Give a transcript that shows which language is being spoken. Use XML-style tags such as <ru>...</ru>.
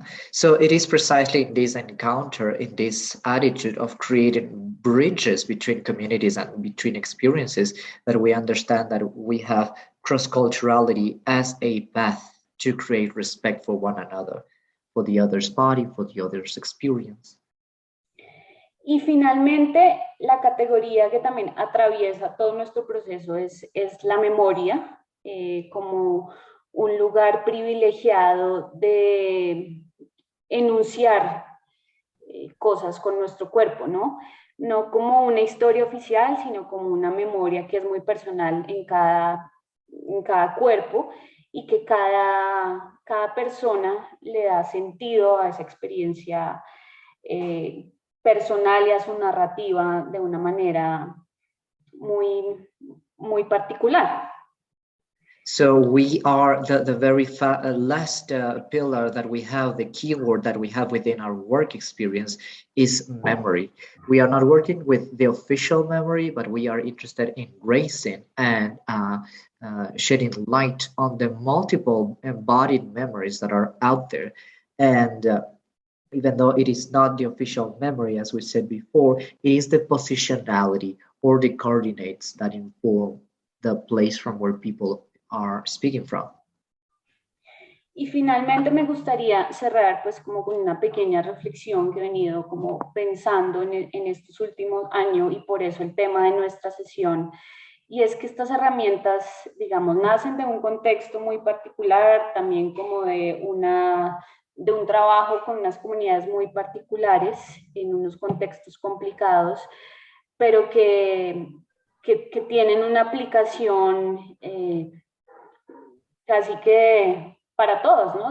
<en>So it is precisely in this encounter, in this attitude of creating bridges between communities and between experiences, that we understand that we have cross-culturality as a path to create respect for one another, for the other's body, for the other's experience.</en> <es>Y finalmente, la categoría que también atraviesa todo nuestro proceso es la memoria, como un lugar privilegiado de enunciar cosas con nuestro cuerpo, ¿no? No como una historia oficial, sino como una memoria que es muy personal en cada cuerpo y que cada persona le da sentido a esa experiencia personal y a su narrativa de una manera muy, muy particular.</es> <en>So we are the very last pillar that we have, the keyword that we have within our work experience is memory. We are not working with the official memory, but we are interested in raising and shedding light on the multiple embodied memories that are out there. And even though it is not the official memory, as we said before, it is the positionality or the coordinates that inform the place from where people are speaking from.</en> <es>Y finalmente me gustaría cerrar pues como con una pequeña reflexión que he venido como pensando en estos últimos años y por eso el tema de nuestra sesión. Y es que estas herramientas, digamos, nacen de un contexto muy particular, también como de un trabajo con unas comunidades muy particulares en unos contextos complicados, pero que tienen una aplicación casi que para todos, ¿no?</es>